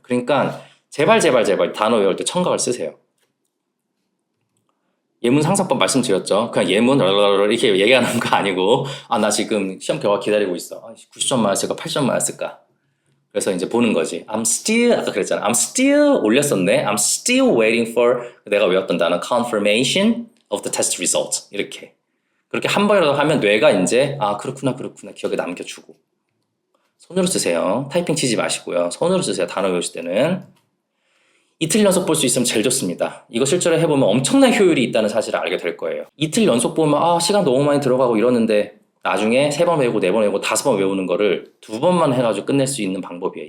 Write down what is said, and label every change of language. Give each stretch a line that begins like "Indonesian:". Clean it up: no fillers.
Korean: 그러니까 제발 단어 외울 때 청각을 쓰세요. 예문 상상법 말씀드렸죠. 그냥 예문 이렇게 얘기하는 거 아니고 나 지금 시험 결과 기다리고 있어. 90점 맞았을까 80점 맞았을까. 그래서 이제 보는 거지.
English: I'm still
Korean: 아까 그랬잖아.
English: I'm still
Korean: 올렸었네.
English: I'm still waiting for
Korean: 내가 외웠던 단어
English: confirmation of the test result.
Korean: 이렇게. 그렇게 한 번이라도 하면 뇌가 이제 그렇구나 기억에 남겨주고. 손으로 쓰세요. 타이핑 치지 마시고요. 손으로 쓰세요. 단어 외우실 때는. 이틀 연속 볼 수 있으면 제일 좋습니다. 이거 실제로 해보면 엄청난 효율이 있다는 사실을 알게 될 거예요. 이틀 연속 보면 시간 너무 많이 들어가고 이러는데 나중에 3번 외우고 4번 외우고 5번 외우는 거를 2번만 해가지고 끝낼 수 있는 방법이에요.